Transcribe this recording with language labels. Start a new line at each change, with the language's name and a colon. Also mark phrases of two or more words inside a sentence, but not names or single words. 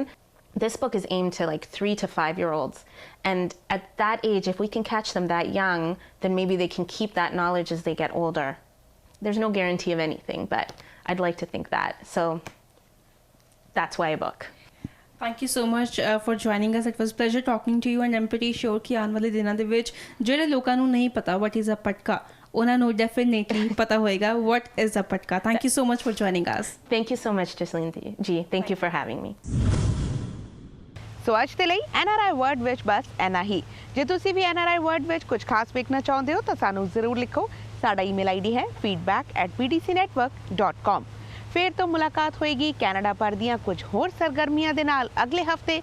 English: This book is aimed to 3 to 5-year-olds. And at that age, if we can catch them that young, then maybe they can keep that knowledge as they get older. There's no guarantee of anything, but I'd like to think that. So that's why a book. Thank you so much for joining us. It was a pleasure talking to you, and I'm pretty sure
Punjabi: ਕਿ ਆਉਣ ਵਾਲੇ ਦਿਨਾਂ ਦੇ ਵਿੱਚ ਜਿਹੜੇ ਲੋਕਾਂ ਨੂੰ ਨਹੀਂ ਪਤਾ
English: what is a patka,
Punjabi: ਉਹਨਾਂ ਨੂੰ definitely ਪਤਾ ਹੋਏਗਾ
English: what is a patka. Thank you so much for joining us. Thank you so much, Jasleen ji. Thank you for having me.
Punjabi: ਸੋ ਅੱਜ ਦੇ ਲਈ NRI Word ਵਿੱਚ ਬਸ ਇੰਨਾ ਹੀ। ਜੇ ਤੁਸੀਂ ਵੀ NRI Word ਵਿੱਚ ਕੁਝ ਖਾਸ ਵੇਖਣਾ ਚਾਹੁੰਦੇ ਹੋ ਤਾਂ ਸਾਨੂੰ ਜ਼ਰੂਰ ਲਿਖੋ। ਸਾਡਾ ਈਮੇਲ ਆਈਡੀ ਹੈ feedback@bdcnetwork.com। ਫਿਰ ਤੋਂ ਮੁਲਾਕਾਤ ਹੋਏਗੀ ਕੈਨੇਡਾ ਭਰ ਦੀਆਂ ਕੁਝ ਹੋਰ ਸਰਗਰਮੀਆਂ ਦੇ ਨਾਲ ਅਗਲੇ ਹਫਤੇ।